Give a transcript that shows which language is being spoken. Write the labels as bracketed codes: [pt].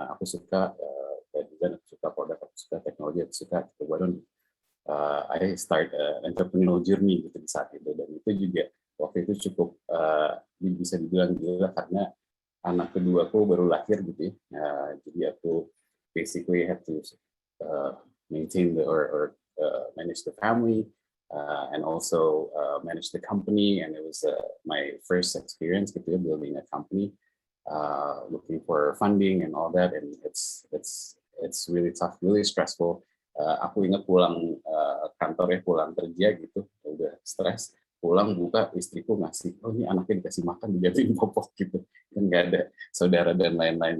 [id] Aku suka design, aku suka produk, aku suka teknologi, aku suka gitu. [en] Why don't I start entrepreneurial journey [id] gitu di saat itu, dan itu juga waktu itu cukup bisa dibilang gila karena anak kedua aku baru lahir gitu ya. Jadi aku [en] basically have to maintain or manage the family and also manage the company, and it was my first experience [id] gitu ya, [en] building a company, looking for funding and all that, and it's really tough, really stressful. [id] Aku ingat pulang kantor ya, pulang kerja gitu, udah stres, pulang buka istriku ngasih, oh ini anaknya dikasih makan dijadiin popok gitu, kan nggak ada saudara dan lain-lain.